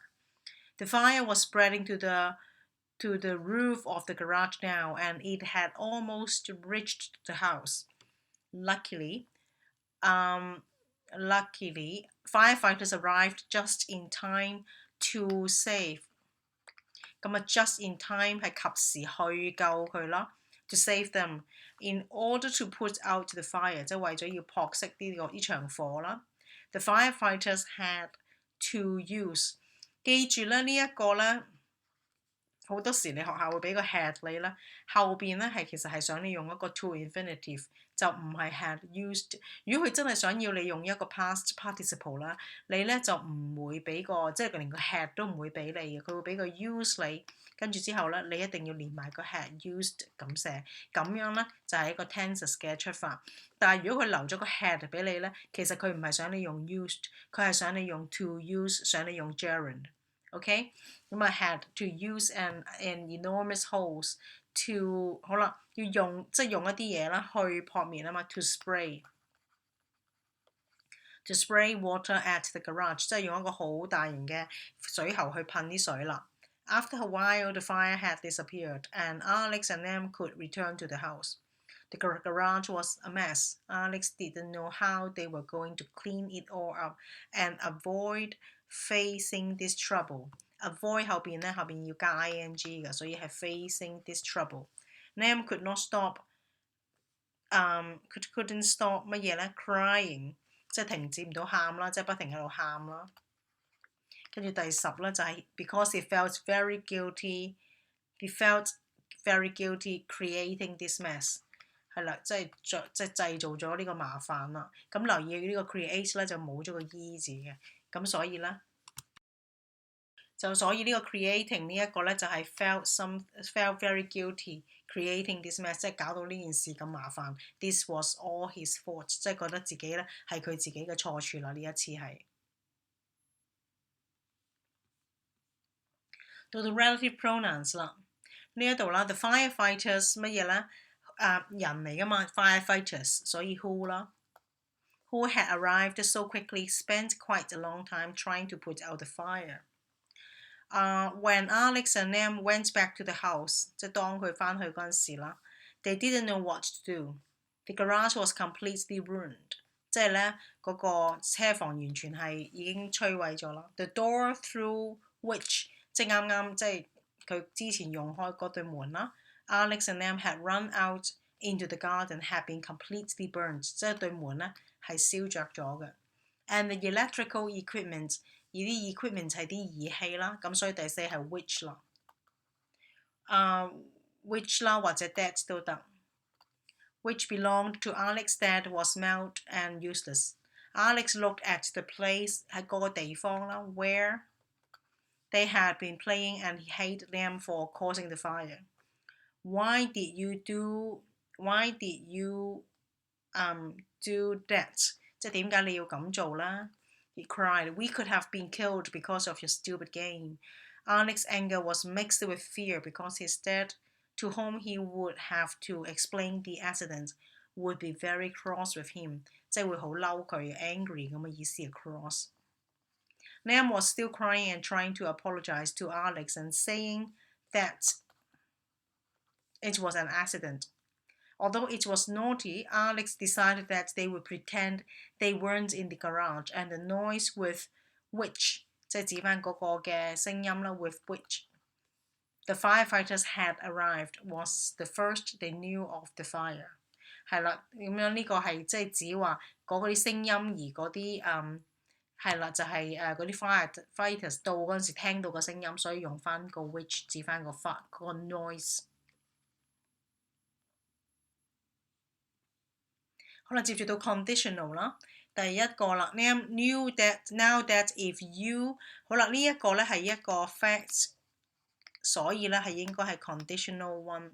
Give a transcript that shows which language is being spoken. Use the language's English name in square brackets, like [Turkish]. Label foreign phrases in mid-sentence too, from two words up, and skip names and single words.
[English] The fire was spreading to the roof of the garage now, and it had almost reached the house. Luckily, firefighters arrived just in time to save. [Cantonese] 咁啊 [English] just in time [Cantonese] 係及時去救佢啦。 [English] To save them, in order to put out the fire， [Cantonese] 即係為咗要撲熄呢場火啦。 [English] The firefighters had to use， [Cantonese] 記住咧呢一個咧，好多時你學校會俾個 had 你啦，後邊咧其實係想你用一個 [English] to infinitive， [Cantonese] 就唔係 [English] had used。 [Cantonese] 如果佢真係想要你用一個 [English] past participle [Cantonese] 啦，你咧就唔會俾個即係連個 had 都唔會俾你嘅，佢會俾個 use 你。跟住之後咧，你一定要連埋個 [English] had used [Cantonese] 咁寫，咁樣咧就係一個 tenses 嘅出發。但係如果佢留咗個 had 俾你咧，其實佢唔係想你用 used， 佢係想你用 [English] to use， [Cantonese] 想你用 gerund。OK， 咁啊 [English] had to use an enormous hose to [Cantonese] 好啦，要用即係用一啲嘢啦去撲滅啊嘛 ， [English] to spray water at the garage， [Cantonese] 即係用一個好大型嘅水喉去噴啲水啦。 [English] After a while, the fire had disappeared, and Alex and Liam could return to the house. The garage was a mess. Alex didn't know how they were going to clean it all up and avoid facing this trouble. [Cantonese] Avoid 後邊要加 ing 嘅，所以係 [English] facing this trouble. Liam could not stop, couldn't stop [Cantonese] 乜嘢咧 ？Crying， 即係停止唔到喊啦，即係不停喺度喊啦。跟住第10咧就係 [English] because he felt very guilty creating this mess， [Cantonese] 係啦，即係製造咗呢個麻煩啦。咁留意呢個 create 咧就冇咗個 e 字嘅，咁所以呢個 creating 呢一個咧就係 [English] felt very guilty creating this mess， [Cantonese] 即係搞到呢件事咁麻煩。 [English] This was all his fault， [Cantonese] 即係覺得自己咧係佢自己嘅錯處啦，呢一次係。到到 [English] relative pronouns [Cantonese] 啦，呢一度啦 ， [English] the firefighters [Cantonese] 乜嘢咧？人嚟噶嘛 [English] ，firefighters， 所以 who 啦。Who had arrived so quickly spent quite a long time trying to put out the fire. When Alex and Liam went back to the house， [Cantonese] 即係當佢返去嗰陣時啦 ， [English] they didn't know what to do. The garage was completely ruined， [Cantonese] 即係咧嗰個車房完全係已經摧毀咗啦。 [English] The door through which [Cantonese] 即係啱即係佢之前用開嗰對門啦。 [English] Alex and Liam had run out into the garden had been completely burned， [Cantonese] 即係對門咧係燒着咗嘅。 [English] And the electrical equipment， [Cantonese] 而啲 equipment 係啲儀器啦，咁所以第4係 which 啦。which 啦或者 that 都得。 [English] Which belonged to Alex's dad was smelled and useless. Alex looked at the place [Cantonese] 喺嗰個地方啦 [English] where they had been playing and he hated them for causing the fire. Why did you do that? [Cantonese] 即係點解你要咁做啦 [English] He cried. We could have been killed because of your stupid game. Alex's anger was mixed with fear because his dad, to whom he would have to explain the accident, would be very cross with him. [Cantonese] 即係會好嬲佢 angry 咁嘅意思係 cross. [English] Liam was still crying and trying to apologize to Alex and saying that it was an accident. Although it was naughty, Alex decided that they would pretend they weren't in the garage, and the noise with which [Cantonese] 即係指返嗰個嘅聲音啦 [English] with which the firefighters had arrived was the first they knew of the fire. [Cantonese] 係啦，咁樣呢個係即係指話嗰啲聲音而嗰啲係啦，就係嗰啲 fighters 到嗰陣時聽到個聲音，所以用翻個 which 指翻個個 noise。好啦，接住到 conditional 啦，第一個啦 [English] knew that now that if you [Cantonese] 好啦，呢一個咧係一個 fact， 所以咧係應該係 [English] conditional one。